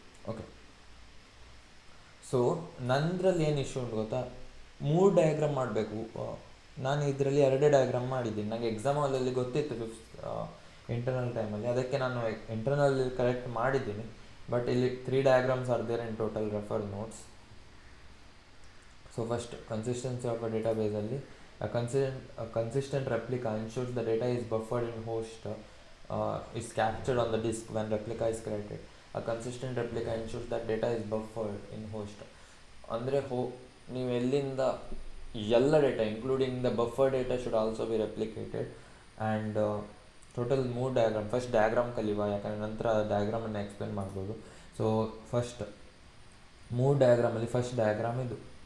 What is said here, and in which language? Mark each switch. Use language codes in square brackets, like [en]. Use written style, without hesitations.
[kn] Okay, so ನಂದ್ರಲ್ಲಿ ಏನು issue ಉಂಟು ಗೊತ್ತಾ, 3 ಡಯಾಗ್ರಾಮ್ ಮಾಡಬೇಕು. ನಾನು ಇದರಲ್ಲಿ 2 ಡಯಾಗ್ರಾಮ್ ಮಾಡಿದ್ದೀನಿ. ನನಗೆ ಎಕ್ಸಾಮ್ ಹಾಲಲ್ಲಿ ಗೊತ್ತಿತ್ತು ಇಂಟರ್ನಲ್ ಟೈಮಲ್ಲಿ, ಅದಕ್ಕೆ ನಾನು ಇಂಟರ್ನಲ್ ಕರೆಕ್ಟ್ ಮಾಡಿದ್ದೀನಿ. [en] But ಇಲ್ಲಿ 3 diagrams are there in total, refer notes. So first, consistency of a ಡೇಟಾಬೇಸಲ್ಲಿ consistent replica ensures the data is buffered in host is captured on the disk when replica is created. A consistent replica ensures that data is buffered in host. [kn] ಅಂದರೆ ನೀವು ಎಲ್ಲಿಂದ ಎಲ್ಲ [en] Data including the buffer data should also be replicated. [kn] And total 3 diagram. First diagram ಕಲಿಯುವ, ಯಾಕಂದರೆ ನಂತರ ಡಯಾಗ್ರಾಮನ್ನು explain ಮಾಡ್ಬೋದು. So first 3 ಡಯಾಗ್ರಾಮಲ್ಲಿ first diagram ಇದು.